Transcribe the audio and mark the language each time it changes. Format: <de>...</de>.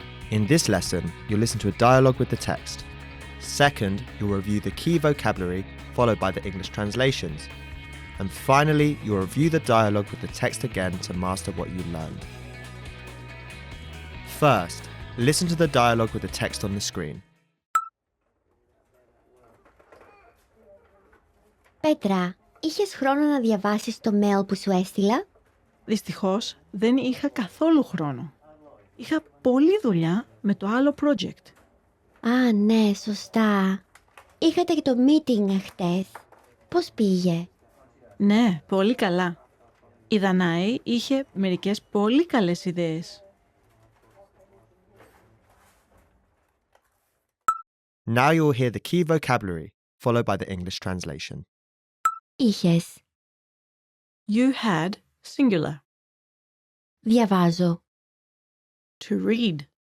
<en>In this lesson, you'll listen to a dialogue with the text. Second, you'll review the key vocabulary followed by the English translations. And finally, you'll review the dialogue with the text again to master what you learned. First, listen to the dialogue with the text on the screen.</en> <el>Πέτρα, είχες χρόνο να διαβάσεις το mail που σου έστειλα? Δυστυχώς, δεν είχα καθόλου χρόνο. Είχα πολλή δουλειά με το άλλο project. Α, ναι, σωστά. Είχατε και το meeting εχθές. Πώς πήγε? Ναι, πολύ καλά. Η Δανάη είχε μερικές πολύ καλές ιδέες.</el> <en>Now you will hear the key vocabulary, followed by the English translation.</en> <el>Είχες.</el> <en>You had, singular.</en> <el>Διαβάζω.</el> <en>To read.</en>